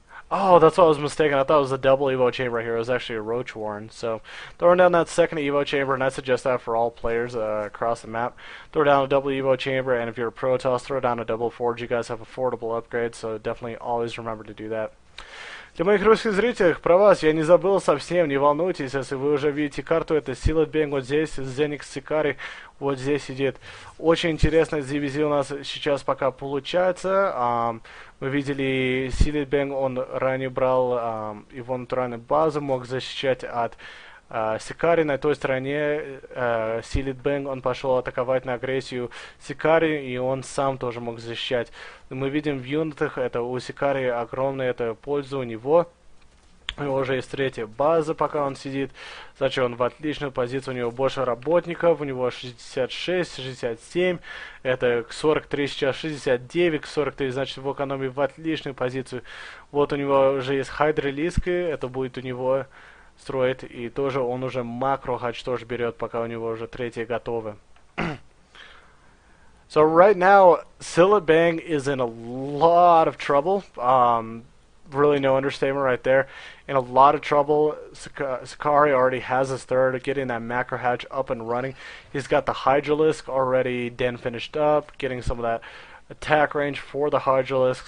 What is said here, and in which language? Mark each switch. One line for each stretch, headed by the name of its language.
English: That's what I was mistaken. I thought it was a double Evo chamber here. It was actually a Roach Warren. So throwing down that second Evo chamber, and I suggest that for all players across the map. Throw down a double Evo chamber, and if you're a Protoss, throw down a double Forge. You guys have affordable upgrades, so definitely always remember to do that.
Russian: Для моих русских зрителей, про вас я не забыл совсем, не волнуйтесь, если вы уже видите карту, это CillitBang вот здесь, ZenexSikari вот здесь сидит. Очень интересная дивизия у нас сейчас пока получается. Мы видели, CillitBang, он ранее брал его натуральную базу, мог защищать от Sikari. На той стороне CillitBang, он пошел атаковать на агрессию Sikari, и он сам тоже мог защищать. Мы видим в юнитах, это у Sikari огромная это польза у него. У него уже есть третья база, пока он сидит. Значит, он в отличную позицию, у него больше работников, у него 66, 67, это к 43, сейчас 69, к 43, значит, в экономии в отличную позицию. Вот у него уже есть хайд-релизка, это будет у него строит. И тоже он уже макро-хач тоже берет, пока у него уже третьи готовы.
English: So right now, CillitBang is in a lot of trouble. Really no understatement right there. In a lot of trouble. Sikari already has his third, getting that macro hatch up and running. He's got the Hydralisk already den finished up, getting some of that attack range for the Hydralisk.